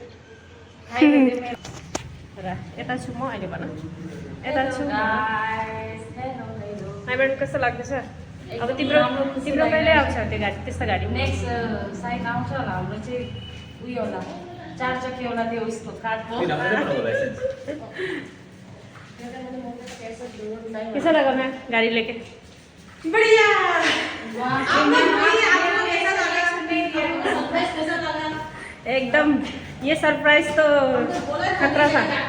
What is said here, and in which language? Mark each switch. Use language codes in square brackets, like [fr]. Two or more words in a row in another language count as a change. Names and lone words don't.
[ne] र यता छु म अहिले, भन यता छु। म्याम कस्तो लाग्दैछ? अब तिम्रो कहिले आउँछ त्यो गाडी? त्यस्तो गाडी [en] next side [ne] आउँछ होला हाम्रो चाहिँ उयो होला, 4 चक्के होला, त्यो उसको काठको। [hi] कैसा लगा मैं गाड़ी लेके? बढ़िया। एकदम ये सरप्राइज तो खतरा था।